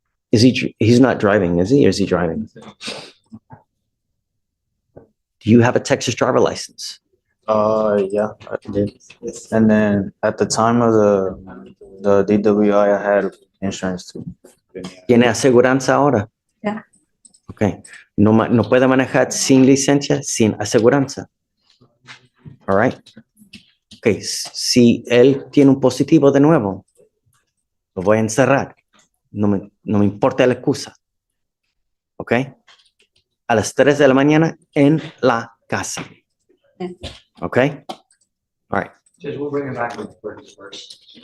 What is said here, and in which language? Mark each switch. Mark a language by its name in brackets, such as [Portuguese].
[English] He's not driving, is he? Or is he driving? Do you have a Texas driver license? Yeah, I did. And then at the time of the DWI, I had insurance too. [Spanish] ¿Tiene aseguranza ahora? Ya. Ok. No puede manejar sin licencia, sin aseguranza. [English] All right. [Spanish] Ok. Si él tiene un positivo de nuevo, lo voy a encerrar. No me importa la excusa. Ok. A las 3 de la mañana en la casa. [English] Yeah. Okay? All right. Just we'll bring it back with first.